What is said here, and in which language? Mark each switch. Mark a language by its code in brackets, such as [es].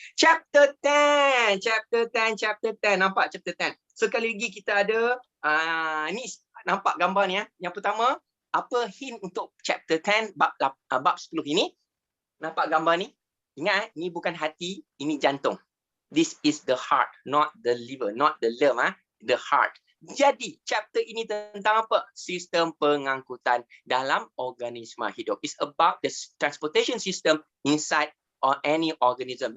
[ms] Chapter 10. Nampak chapter 10. Sekali lagi kita ada, ni nampak gambar ni. Yang pertama, apa hint untuk chapter 10 bab 10 ini? Nampak gambar ni? Ingat, ni bukan hati, ini jantung. [en] This is the heart, not the liver, not the lung, the heart. [ms] Jadi, chapter ini tentang apa? Sistem pengangkutan dalam organisma hidup. [en] It's about the transportation system inside or any organism.